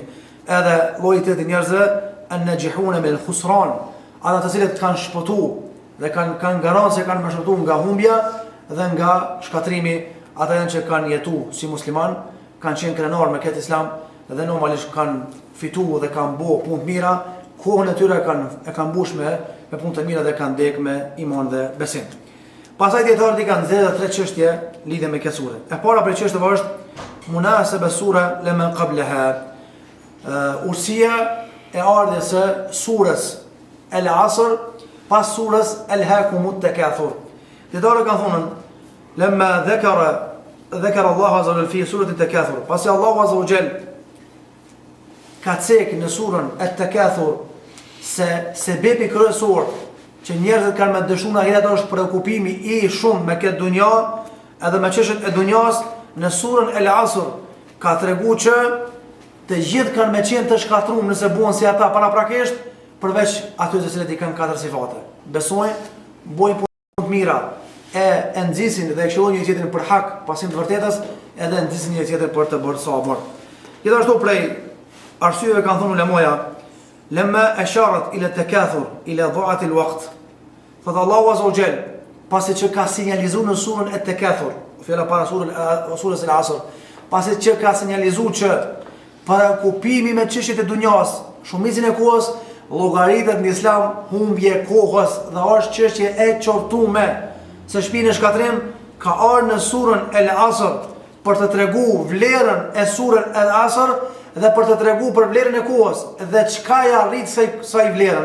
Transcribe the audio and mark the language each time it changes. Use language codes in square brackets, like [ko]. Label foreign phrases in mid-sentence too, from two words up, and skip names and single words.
[sq] Edhe lloji i tretë njerëzve [ar] الناجحون بالخسران, [sq] ata të cilët kanë shpëtuar dhe kanë garancë se kanë mbështetuar nga humbja dhe nga shkatrimi, ata janë që kanë jetuar si musliman, kanë qenë krenar me këtë islam dhe normalisht kanë fituar dhe kanë bërë punë të mira, kohën e tyre e kanë mbush me punë të mira dhe kanë ndek me iman dhe besim. Pastaj dietarët kanë dhënë tre çështje lidhe me këtë sure. E para prej çështjeve është [ar] مناسبة السورة لما قبلها. [sq] Ursia e ardhjes së surës Al-Asr pas surës Alhaakumut Takathur. Dietarët kanë thonë [ar] لما ذكر الله عز وجل في سورة التكاثر. [sq] Pasi Allahu [ar] عز وجل [sq] ka cek në surën At-Takathur se sebebi kryesor që njerëzit kanë me dëshuar në ahiret është preokupimi i shumë me këtë dunja edhe me çështjet e dunjas. Në surën Al-Asr ka treguar që të gjithë kanë me qenë të shkatruar nëse buan si ata paraprakisht, përveç atyre të cilët i kanë 4 sifate. Besojnë, bojnë punë të mira, e nxisin dhe e këshillojnë një tjetrin për hak, pasim të vërtetës, edhe nxisin një tjetrin për të bërë sabër. Gjithashtu prej arsyeve kanë thonë ulemoja, [ar] لما أشارت إلى التكاثر إلى ضياع الوقت. [sq] Fa Allahu [ar] عز وجل, [sq] pasi që ka sinjalizuar në surën At-Takathur, fjala para surës Al-Asr, pasi që ka sinjalizuar që parakupimi me çështjet e dunjas, shumicën e kohës llogaritet në Islam humbje kohës dhe është çështje e qortuar se shpinë shkatrim ka ardhur në surën Al-Asr për të treguar vlerën e surën Al-Asr dhe për të treguar për vlerën e kohës dhe çka ja arrit saj vlerën.